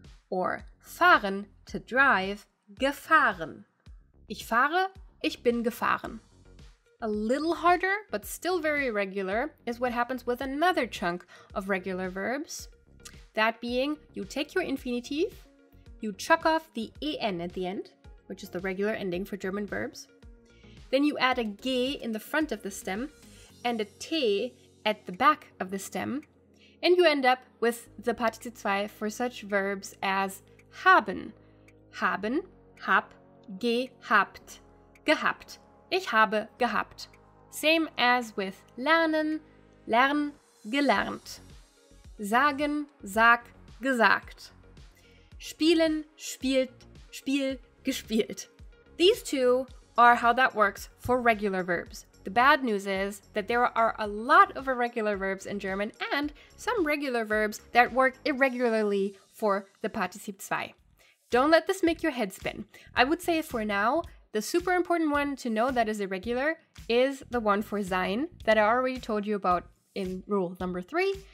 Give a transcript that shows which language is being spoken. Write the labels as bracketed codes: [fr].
[en] Or fahren, to drive, gefahren. [de] Ich fahre, ich bin gefahren. [en] A little harder, but still very regular, is what happens with another chunk of regular verbs. That being, you take your infinitive, you chuck off the en at the end, which is the regular ending for German verbs. Then you add a g in the front of the stem and a t at the back of the stem, and you end up with the Partizip 2 for such verbs as haben, haben, hab, gehabt, gehabt. [de] Ich habe gehabt. [en] Same as with [de] lernen, lern, gelernt. Sagen, sag, gesagt. Spielen, spielt, spiel, gespielt. [en] These two are how that works for regular verbs. The bad news is that there are a lot of irregular verbs in German and some regular verbs that work irregularly for the Partizip 2. Don't let this make your head spin. I would say for now, the super important one to know that is irregular is the one for sein that I already told you about in rule number 3.